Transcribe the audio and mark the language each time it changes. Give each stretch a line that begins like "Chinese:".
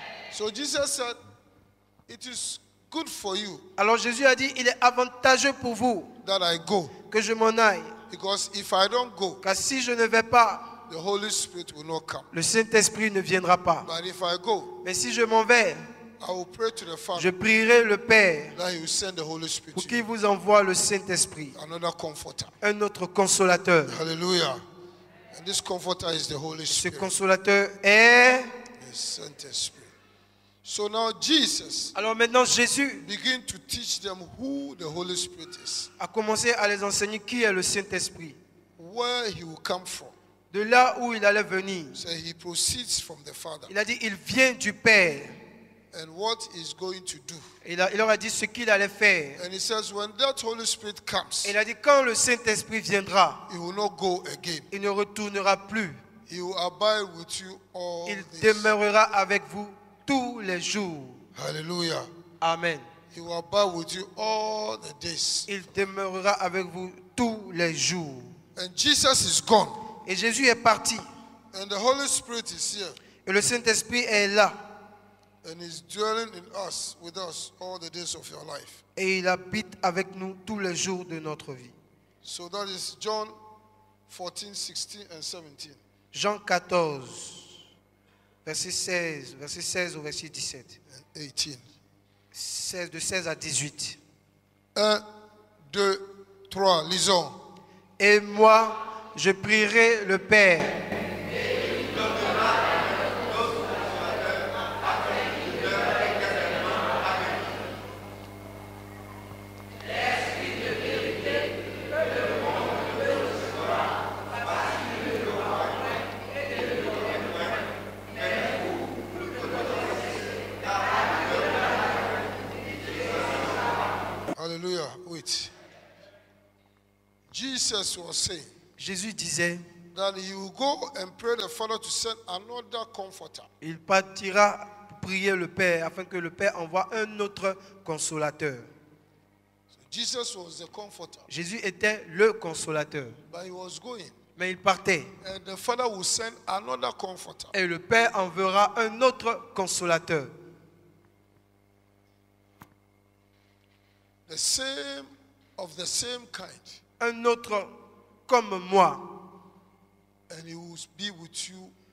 English: So Jesus said, it is good for you
French: Alors Jésus a dit, il est avantageux pour vous
English: that I go,
French: que je m'en aille.
English: because if I don't go,
French: Car si je ne vais pas,
English: the Holy Spirit will not come.
French: le Saint-Esprit ne viendra pas.
English: But if I go,
French: Mais si je m'en vais,
English: I will pray to the Father
French: je prierai le Père
English: that He will send the Holy Spirit
French: pour
English: to
French: qu'il
English: you,
French: vous envoie le Saint-Esprit,
English: another comforter.
French: un autre consolateur. Hallelujah.
English: And this comforter is the Holy
French: Ce
English: Spirit,
French: consolateur est...
English: the Saint Spirit. So now Jesus
French: Alors maintenant, Jésus
English: begin to teach them who the Holy Spirit is,
French: a commencé à les enseigner qui est le Saint-Esprit.
English: where He will come from.
French: De là où il allait venir.
English: So He proceeds from the Father,
French: Il a dit, il vient du Père.
English: and what He's going to do.
French: Il leur a dit ce qu'il allait faire.
English: And He says, when that Holy Spirit comes,
French: Il a dit, quand le Saint-Esprit viendra,
English: He will not go again.
French: il ne retournera plus.
English: He will abide with you all
French: Il
English: days.
French: demeurera avec vous tous les jours. Hallelujah. Amen.
English: He will abide with you all the days.
French: Il demeurera avec vous tous les jours.
English: And Jesus is gone,
French: Et Jésus est parti.
English: and the Holy Spirit is here,
French: Et le Saint-Esprit est là.
English: and is dwelling in us, with us, all the days of your life.
French: Et il habite avec nous tous les jours de notre vie.
English: So that is John 14, 16, and 17.
French: Jean 14, verset 16 au verset 17.
English: And 18.
French: 16, de 16 à 18. 1, 2, 3, lisons. Et moi, je prierai le Père.
English: Hallelujah. Wait. Jesus was saying
French: Jésus disait,
English: that He will go and pray the Father to send another comforter.
French: il partira pour prier le Père afin que le Père envoie un autre consolateur.
English: So Jesus was the comforter,
French: Jésus était le consolateur.
English: but he was going.
French: Mais il partait.
English: And the Father will send another comforter.
French: Et le Père enverra un autre consolateur.
English: The same, of the same kind.
French: Un autre comme moi.
English: And he will be with you